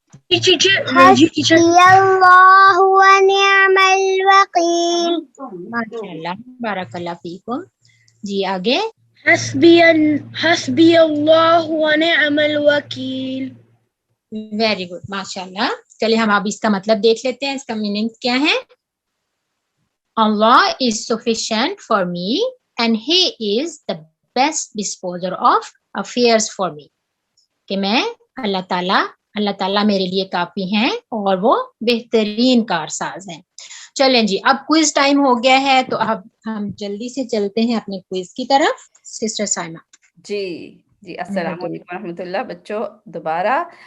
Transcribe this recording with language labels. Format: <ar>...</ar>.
<ar>حسبی اللہ ونعم الوکیل. ماشاء اللہ، بارک اللہ فیکم.</ar> <ur>جی آگے.</ur> <ar>حسبی اللہ ونعم الوکیل.</ar> <en>Very good, ماشاء اللہ.</en> <ur>چلیے ہم اب اس کا مطلب دیکھ لیتے ہیں، اس کا میننگ کیا ہے.</ur> <en>Allah is sufficient for me and he is the best disposer of affairs for me.</en> <ur>کہ میں اللہ تعالیٰ میرے لیے کافی ہیں اور وہ بہترین کارساز ہیں. چلیں جی اب کوئز ٹائم ہو گیا ہے، تو اب ہم جلدی سے چلتے ہیں اپنے کوئز کی طرف. سسٹر سائمہ. جی السلام علیکم ورحمۃ اللہ بچوں دوبارہ.</ur>